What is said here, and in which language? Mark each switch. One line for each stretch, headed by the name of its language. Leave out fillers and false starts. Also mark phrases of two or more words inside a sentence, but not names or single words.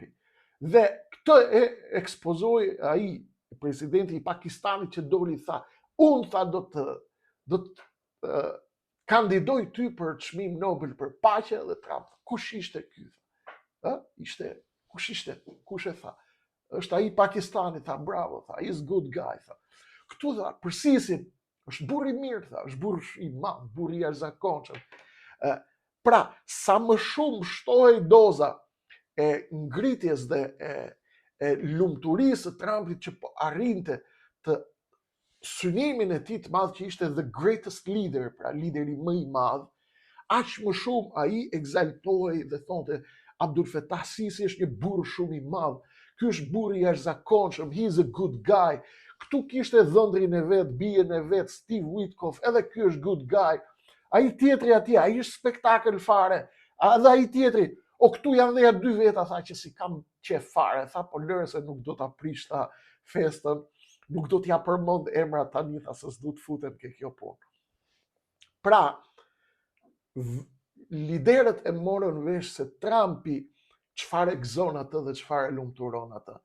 Albanian: Dhe këtë e ekspozoi ai, presidenti i Pakistanit, që doli tha, unë tha do të kandidoj ty për çmim Nobel për paqe, dhe Trump, kush ishte ky? Kush ishte? Kush e tha? Është ai Pakistani, tha, bravo, tha,
English: he's good guy,
Albanian: tha. Këtu tha, përsisin, është burr i mirë, tha, është burr i madh, burr i jashtëzakonshëm. Pra, sa më shumë shtohej doza e ngritjes dhe e lumturisë së Trumpit që po arrinte të synimin e tij të madh që ishte
English: the greatest leader,
Albanian: pra lideri më i madh, aq më shumë ai egzaltohej dhe thonte Abdul Fattah Sisi është një burr shumë i madh. Ky është burr i jashtëzakonshëm,
English: he's a good guy.
Albanian: Këtu kishte dhëndrin e vet, bien e vet, Steve Witkoff, edhe ky është
English: good guy.
Albanian: Ai tjetri atje, ai është spektakël fare. Edhe ai tjetri, o këtu janë dhe 2 veta, tha, që si kam qef fare, tha, po lërë se nuk do ta prish ta festën, nuk do t'ja përmend emra tani, tha, se s'du të futen ke kjo punë. Pra, liderët e morën vesh se Trumpi çfarë gëzon atë dhe çfarë lumturon atë.